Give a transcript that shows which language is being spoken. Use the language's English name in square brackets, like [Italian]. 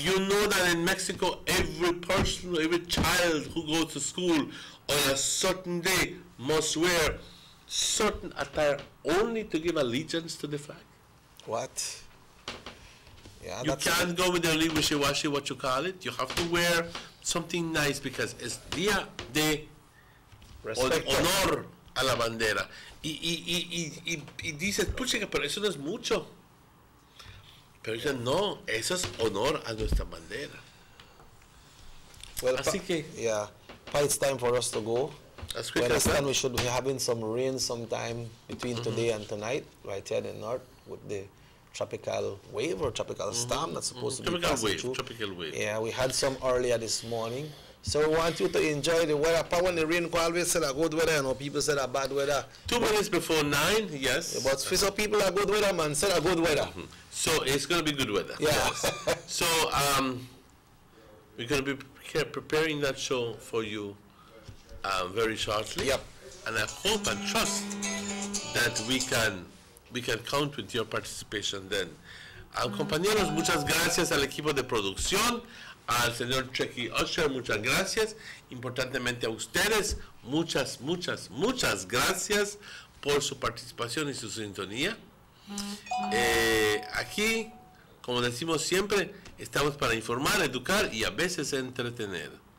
[English] You know that in Mexico, every person, every child who goes to school on a certain day must wear certain attire only to give allegiance to the flag. What? Yeah, you can't go with the wishy-washy, what you call it. You have to wear something nice because [Spanish] es día de honor a la bandera. Y dices, pucha, pero eso no es mucho. Pero dices, no, eso es honor a nuestra bandera. [English] Well, [Spanish] así que, [English] yeah, it's time for us to go. We understand we should be having some rain sometime between today and tonight, right here in the north, with the tropical wave or tropical storm that's supposed to be passing through. Tropical wave. Yeah, we had some earlier this morning. So we want you to enjoy the weather. When the rain always said a good weather, you know, people said a bad weather. 2 minutes before 9, yes. But for some people are good weather, man, said a good weather. So it's going to be good weather. Yeah. Yes. So we're going to be preparing that show for you very shortly. Yep. And I hope and trust that we can count with your participation then. [Spanish] Compañeros, muchas gracias al equipo de producción, al señor Chucky Usher, muchas gracias. Importantemente a ustedes, muchas gracias por su participación y su sintonía. Aquí, como decimos siempre, estamos para informar, educar y a veces entretener.